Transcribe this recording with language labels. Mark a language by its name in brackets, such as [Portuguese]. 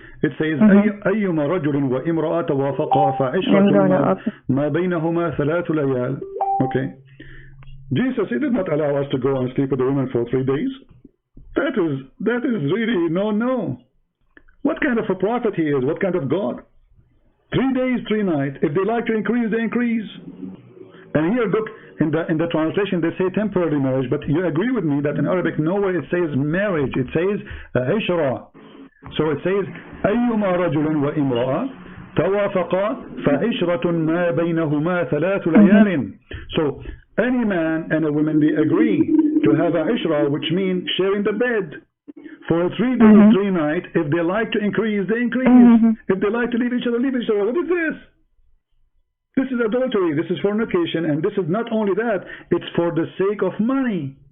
[English] It says [Arabic] أيما رجل وامرأة توافقا فعشرة ما بينهما 3 ليال. [English] Okay. Jesus, he did not allow us to go and sleep with a woman for 3 days. That is really no. What kind of a prophet he is? What kind of God? 3 days, 3 nights. If they like to increase, they increase. And here, look, in the translation, they say temporary marriage, but you agree with me that in Arabic, nowhere it says marriage. It says عشرة. So it says [Arabic] أيما رجل وامرأة توافقا فعشرة ما بينهما 3 ليال. [English] So any man and a woman, they agree to have a ishra, which means sharing the bed for 3 days, 3 nights. If they like to increase, they increase. If they like to leave each other, leave each other. What is this? This is adultery. This is fornication. And this is not only that, it's for the sake of money.